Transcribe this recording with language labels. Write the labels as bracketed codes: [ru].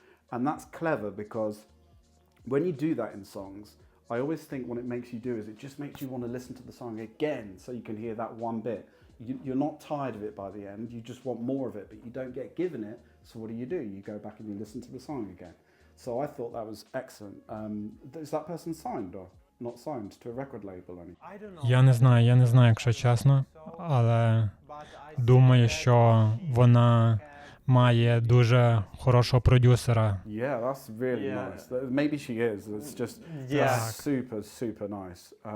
[en] And that's clever because when you do that in songs, I always think what it makes you do is it just makes you want to listen to the song again so you can hear that one bit. You're not tired of it by the end, you just want more of it, but you don't get given it, so what do? You go back and you listen to the song again. So I thought that was excellent. Is that person signed or not signed to a record label? [uk] Я не знаю, якщо чесно, але думаю, що вона має дуже хорошого продюсера. [en] Yeah, that's really nice. Maybe she is. It's just super, super nice.